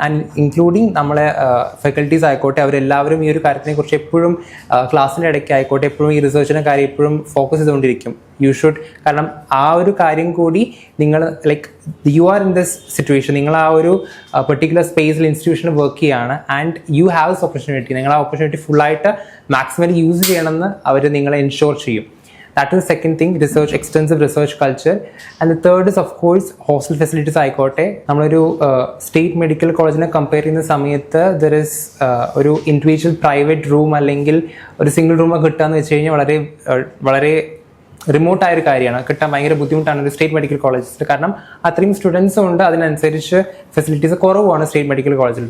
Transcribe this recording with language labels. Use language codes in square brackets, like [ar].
[ml] And including നമ്മളെ faculties ആയിക്കോട്ടെ, അവരെല്ലാവരും ഈ ഒരു കാര്യത്തിനെക്കുറിച്ച് എപ്പോഴും ക്ലാസ്സിൻ്റെ ഇടയ്ക്ക് ആയിക്കോട്ടെ എപ്പോഴും ഈ റിസർച്ചിൻ്റെ കാര്യം എപ്പോഴും ഫോക്കസ് ചെയ്തുകൊണ്ടിരിക്കും. [en] you should, [ml] കാരണം ആ ഒരു കാര്യം കൂടി നിങ്ങൾ [en] like you are in this situation, [ml] നിങ്ങൾ ആ ഒരു പെർട്ടിക്കുലർ സ്പേസിൽ ഇൻസ്റ്റിറ്റ്യൂഷനിൽ വർക്ക് ചെയ്യുകയാണ് [en] And you have this opportunity. [ml] നിങ്ങൾ ആ ഓപ്പർച്യൂണിറ്റി ഫുള്ളായിട്ട് മാക്സിമം യൂസ് ചെയ്യണമെന്ന് അവർ നിങ്ങളെ എൻഷുർ ചെയ്യും. [en] That is the second thing, research, extensive research culture. And the third is of course hostel facilities [ml] ആയിക്കോട്ടെ. നമ്മളൊരു സ്റ്റേറ്റ് മെഡിക്കൽ കോളേജിനെ കമ്പയർ ചെയ്യുന്ന സമയത്ത് ദർ ഇസ് ഒരു ഇൻഡിവിജ്വൽ പ്രൈവറ്റ് റൂം അല്ലെങ്കിൽ ഒരു സിംഗിൾ റൂം കിട്ടുക എന്ന് വെച്ച് കഴിഞ്ഞാൽ വളരെ വളരെ റിമോട്ടായ ഒരു കാര്യമാണ്, കിട്ടാൻ ഭയങ്കര ബുദ്ധിമുട്ടാണ് ഒരു സ്റ്റേറ്റ് മെഡിക്കൽ കോളേജസിൽ. കാരണം അത്രയും സ്റ്റുഡൻസും ഉണ്ട്, അതിനനുസരിച്ച് ഫെസിലിറ്റീസ് കുറവാണ് സ്റ്റേറ്റ് മെഡിക്കൽ കോളേജിൽ.